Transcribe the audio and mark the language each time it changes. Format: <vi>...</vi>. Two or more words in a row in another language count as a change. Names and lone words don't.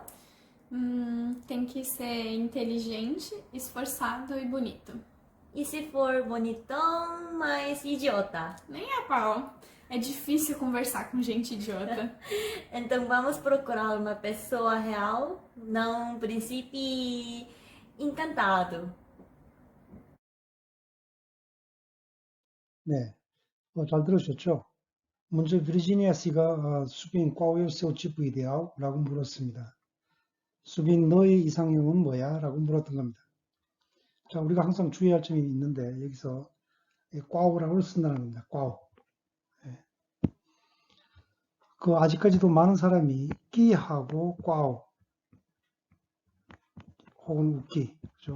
<pt>Tem que ser inteligente, esforçado e bonito. E se for bonitão, mas idiota? Nem a pau. É difícil conversar com gente idiota. Então vamos procurar uma pessoa real, não um príncipe encantado.</pt> <ko>네, 잘 들으셨죠? 먼저 비르지니아 씨가 수빈 꽈우의</ko> <pt>seu tipo ideal</pt> <ko>라고 물었습니다. 수빈 너의 이상형은 뭐야? 라고 물었던 겁니다. 자, 우리가 항상 주의할 점이 있는데 여기서 꽈우라고 쓴다는 겁니다. 꽈우. 그 아직까지도 많은 사람이 끼하고 꽈우 혹은 웃기, 그죠?</ko>